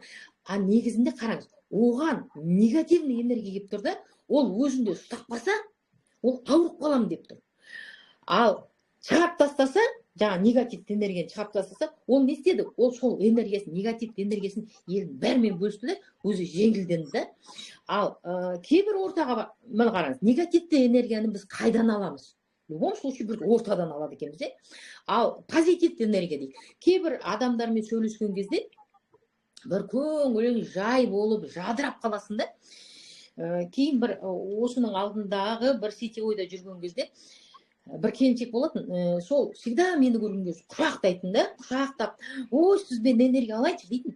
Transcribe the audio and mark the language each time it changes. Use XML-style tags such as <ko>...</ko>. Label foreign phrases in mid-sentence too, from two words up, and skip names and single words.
<kk>Негізінде қараңыз, оған негативный энергия келіп тұр да, ол өзінде ұстап ол ауырып қалам деп тұр. Ал шығарып тастаса, жаңа негативті энергияны шығарып тастаса, ол не істеді? Ол сол энергиясын, негативті энергиясын елдің бәрімен бөлісті де, өзі жеңілденді да. Ал кейбір ортаға, мына қараңыз, негативті энергияны біз қайдан аламыз?</kk> <ru>В любом случае</ru> <kk>бір ортадан алады екенбіз. Ал позитивті энергия дейді. Кейбір адамдармен сөйлескен кезде бір көңілің жай болып, жадырап қаласың да. Кейін бір осының алдындағы бір сетевойда жүрген кезде бір келіншек болатын, сол всегда мені көрген кезде құшақтайтын да, құшақтап, ой, сізбен энергия алайыншы дейтін.</kk>